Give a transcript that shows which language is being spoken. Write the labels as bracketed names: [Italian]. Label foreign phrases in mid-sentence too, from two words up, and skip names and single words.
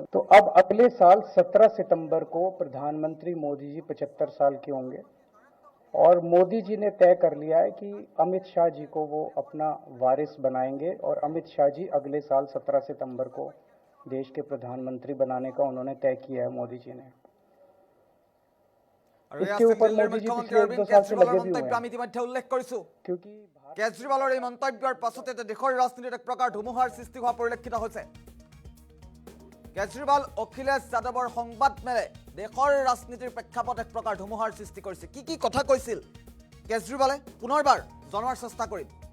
[Hindi] तो अब अगले साल 17 सितंबर को प्रधानमंत्री मोदी जी 75 साल के होंगे और मोदी जी ने तय कर लिया है कि अमित शाह जी को वो अपना वारिस बनाएंगे और अमित शाह जी अगले साल 17 सितंबर को देश के प्रधानमंत्री बनाने का उन्होंने तय किया है मोदी जी ने। [Assamese] আৰু এয়া [Hindi] इसके [Assamese] আছিল [Hindi] ऊपर [Assamese] দিল্লীৰ [Hindi] मोदी जी [Assamese] মুখ্যমন্ত্ৰী [Hindi] पिछले 1-2 [Assamese] অৰবিন্দ [Hindi] साल से [Assamese] কেজৰিৱালৰ [Hindi] लगे भी हुए [Assamese] মন্তব্য [Hindi] हैं, [Assamese] আমি ইতিমধ্যে উল্লেখ কৰিছোঁ। [Hindi] क्योंकि [Assamese] কেজৰিৱালৰ এই মন্তব্যৰ পাছতে দেশৰ ৰাজনীতিত এক প্ৰকাৰ ধুমুহাৰ সৃষ্টি হোৱা পৰিলক্ষিত হৈছে। কেজৰিৱাল অখিলেশ যাদৱৰ সংবাদ মেলে দেশৰ ৰাজনীতিৰ প্ৰেক্ষাপট এক প্ৰকাৰ ধুমুহাৰ সৃষ্টি কৰিছে। কি কথা কৈছিল কেজৰিৱালে পুনৰবাৰ জনোৱাৰ চেষ্টা কৰিম।